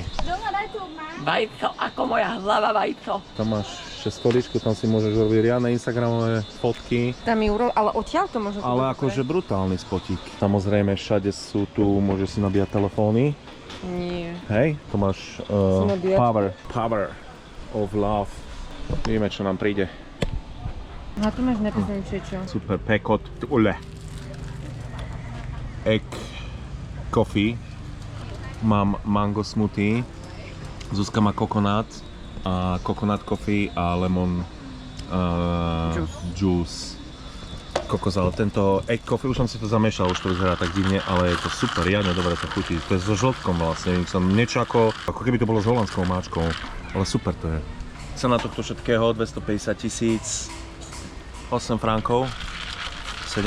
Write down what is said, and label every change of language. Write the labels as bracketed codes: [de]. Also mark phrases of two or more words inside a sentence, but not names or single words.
[sk] Vajco, ako moja hlava vajco. Tam máš ešte stoličku, tam si môžeš robiť riadne instagramové fotky. Tam je ale odtiaľ to môže byť. Ale akože brutálny spotík. Samozrejme všade sú tu, môžeš si nabíjať telefóny. Nie. Hej, to máš [en] power of love. [sk] Vidíme, čo nám príde. No tu máš napísané čo. Super, pekot, [en] egg coffee. [sk] Mám [en] mango smoothie. [sk] Zuzka má [en] coconut coffee [sk] a [en] lemon juice. [sk] Kokos, ale tento [en] egg coffee, [sk] už som si to zamiešal, už to vyzerá tak divne, ale je to super, riadne dobre to chutí. To je so žltkom vlastne, som niečo ako keby to bolo s holandskou máčkou, ale super to je. Cena tohto všetkého 250 000, 8 frankov, 7.